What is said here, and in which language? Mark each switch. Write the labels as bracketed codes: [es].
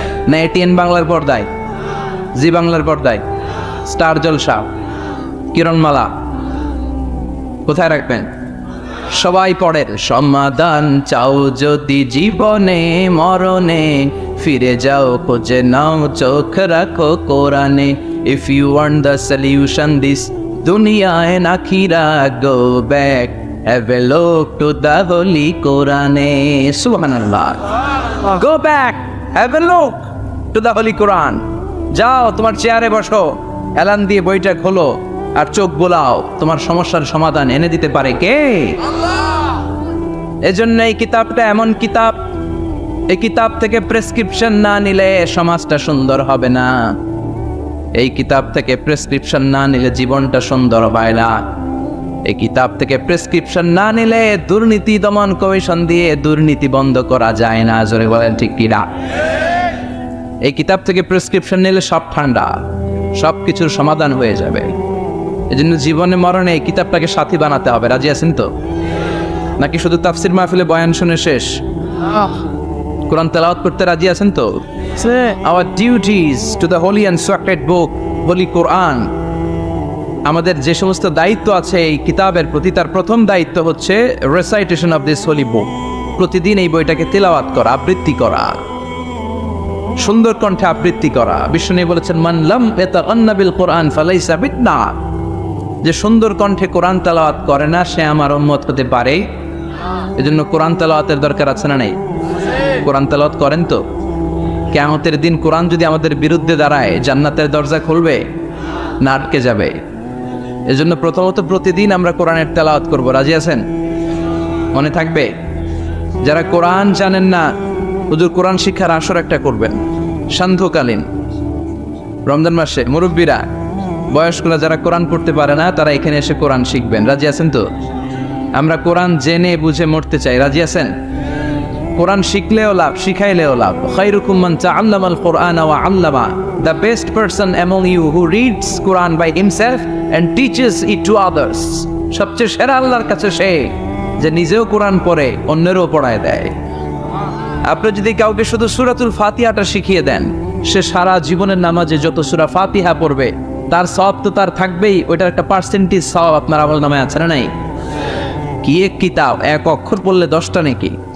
[bn] না এটিএন বাংলার পর্দায়, জি বাংলার পর্দায়, স্টার জলসা, কিরণমালা, কোথায় রাখবেন? সবাই পড়েন। সমাধান চাও যদি জীবনে, মরণে ফিরে যাও, খোঁজে নাও, চোখ রাখো কোরআনে। [en] If you want the solution this dunya and akhirah, go back, have a look to the holy Quran. Subhanallah. Go back, have a look to the holy Quran. [bn] যাও তোমার চেয়ারে বসো, এলান দিয়ে বইটা খোলো আর চোখ বোলাও। তোমার সমস্যার সমাধান এনে দিতে পারে কে? আল্লাহ। এজন্য এই কিতাবটা এমন কিতাব, এই কিতাব থেকে প্রেসক্রিপশন না নিলে সমাজটা সুন্দর হবে না। এই কিতাব থেকে প্রেসক্রিপশন না নিলে জীবনটা সুন্দর হয় না। এই কিতাব থেকে প্রেসক্রিপশন না নিলে দুর্নীতি দমন কমিশন দিয়ে দুর্নীতি বন্ধ করা যায় না। জোরে বলেন ঠিক কিনা? এই কিতাব থেকে প্রেসক্রিপশন নিলে সব ঠান্ডা, সব কিছুর সমাধান হয়ে যাবে। এই জন্য জীবনে মরণে এই কিতাবটাকে সাথী বানাতে হবে। রাজি আছেন তো? নাকি শুধু তাফসির মাহফিলে বয়ান শুনে শেষ? কোরআন তেলাওয়াত করতে রাজি আছেন তো? [en] Our duties to the holy and sacred book, holy Quran. [bn] আমাদের যে সমস্ত দায়িত্ব আছে এই কিতাবের প্রতি, তার প্রথম দায়িত্ব হচ্ছে [en] Recitation of this holy book. [bn] প্রতিদিন এই বইটাকে তেলাওয়াত করা, আবৃত্তি করা, সুন্দর কণ্ঠে আবৃত্তি করা। বিষ্ণু বলেছেন, [ar] মান লাম ইয়াতাগান্না বিল কোরআন ফালাইসা বিন্না। [bn] যে সুন্দর কণ্ঠে কোরআন তেলাওয়াত করে না, সে আমার উম্মত হতে পারে। এজন্য কোরআন তেলাওয়াতের দরকার আছে না নাই? কোরআন তেলাওয়াত করেন তো? কিয়ামতের দিন কোরআন যদি আমাদের বিরুদ্ধে দাঁড়ায়, জান্নাতের দরজা খুলবে না আটকে যাবে? এজন্য প্রথমত প্রতিদিন আমরা কোরআনের তেলাওয়াত করব। রাজি আছেন? মনে থাকবে? যারা কোরআন জানেন না, হুজুর কোরআন শিক্ষার আসর একটা করবেন সান্ধ্যকালীন রমজান মাসে। মুরব্বীরা, বয়স্করা যারা কোরআন পড়তে পারে না, তারা এখানে এসে কোরআন শিখবেন। রাজি আছেন তো? আমরা কোরআন জেনে বুঝে মরতে চাই। রাজি আছেন? কোরআন শিখলেও লাভ, শিখাইলেও লাভ। [ar] খায়রুকুম মান তাআল্লামাল কুরআনা ওয়া আল্লামা। [en] The best person among you who reads Quran by himself and teaches it to others. [bn] সবচেয়ে সেরা আল্লাহর কাছে সে যে নিজেও কোরআন পড়ে, অন্যেরও পড়ায় দেয়। আপনি যদি কাউকে শুধু সূরাতুল ফাতিহাটা শিখিয়ে দেন, সে সারা জীবনের নামাজে যত সূরা ফাতিহা পড়বে তার সওয়াব তো তার থাকবেই। ওইটার একটা পার্সেন্টেজ সওয়াব আপনার আমলনামায় আছে না নাই? কি এক কিতাব, এক অক্ষর পড়লে 10টা নাকি।